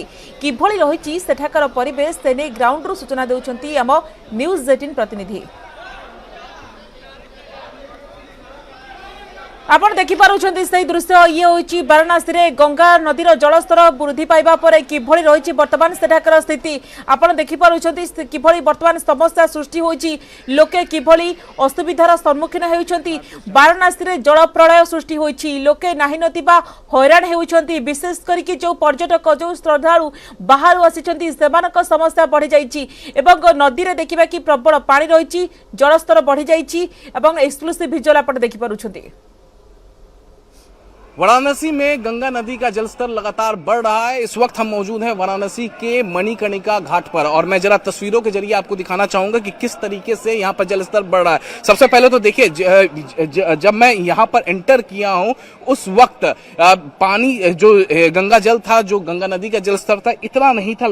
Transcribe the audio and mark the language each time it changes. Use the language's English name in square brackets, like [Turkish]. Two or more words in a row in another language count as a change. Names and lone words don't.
[Odia] କିଭଳି ରହିଛି ସେଠାକର ପରିବେଶ ସେନେ ଗ୍ରାଉଣ୍ଡ ରୁ ସୂଚନା ଦେଉଛନ୍ତି ଆମ ନ୍ୟୁଜ 18 ପ୍ରତିନିଧି। ଆପଣ ଦେଖି ପାରୁଛନ୍ତି ସହି ଦୃଶ୍ୟ। ୟେ ହୋଇଛି ବାରାଣସୀ ରେ ଗଙ୍ଗା ନଦୀର ଜଳସ୍ତର ବୃଦ୍ଧି ପାଇବା ପରେ କିଭଳି ରହିଛି ବର୍ତ୍ତମାନ ସେଠାକର ସ୍ଥିତି। ଆପଣ ଦେଖି ପାରୁଛନ୍ତି କିଭଳି ବର୍ତ୍ତମାନ ସମସ୍ୟା ସୃଷ୍ଟି ହୋଇଛି, ଲୋକେ କିଭଳି ଅସୁବିଧାର ସମ୍ମୁଖୀନ ହେଉଛନ୍ତି। ବାରାଣସୀ ରେ ଜଳ ପ୍ରଳୟ ସୃଷ୍ଟି ହୋଇଛି, ଲୋକେ ନାହିଁ ନଥିବା ହଇରାଣ ହେଉଛନ୍ତି। ବିଶେଷ କରିକି ଯୋ ପର୍ଯ୍ୟଟକ ଯୋ ଶ୍ରଦ୍ଧାଳୁ ବାହାର ଆସିଛନ୍ତି ସେମାନଙ୍କ ସମସ୍ୟା ବଢ଼ି ଯାଇଛି ଏବଂ ନଦୀ ରେ ଦେଖିବା କି ପ୍ରବଳ ପାଣି ରହିଛି, ଜଳସ୍ତର ବଢ଼ି ଯାଇଛି ଏବଂ [English] exclusive visual [Odia] ଆପଣ ଦେଖି ପାରୁଛନ୍ତି। [Hindi] वाराणसी में गंगा नदी का जलस्तर लगातार बढ़ रहा है। इस वक्त हम मौजूद हैं वाराणसी के मणिकर्णिका घाट पर और मैं जरा तस्वीरों के जरिए आपको दिखाना चाहूंगा कि किस तरीके से यहाँ पर जलस्तर बढ़ रहा है। सबसे पहले तो देखिए, जब मैं यहाँ पर एंटर किया हूँ उस वक्त पानी जो गंगा जल था, जो गंगा नदी का जलस्तर था, इतना नहीं था।